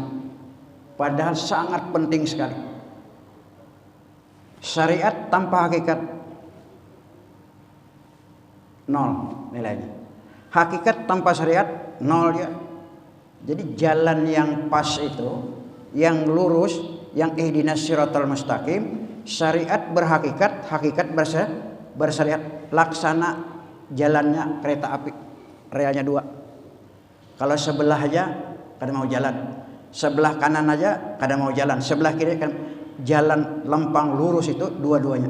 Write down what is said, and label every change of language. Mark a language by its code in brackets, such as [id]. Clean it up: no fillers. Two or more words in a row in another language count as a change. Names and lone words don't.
[id] Padahal sangat penting sekali. Syariat tanpa hakikat nol nilainya. Hakikat tanpa syariat nol ya. Jadi jalan yang pas itu, yang lurus, yang [ar] اهدنا الصراط المستقيم, [id] syariat berhakikat, hakikat bersyariat. Laksana jalannya kereta api, relnya 2. [bjn] Kalau sebelah aja kada mau jalan, sebelah kanan aja kada mau jalan, sebelah kiri kan jalan lempang lurus itu dua-duanya.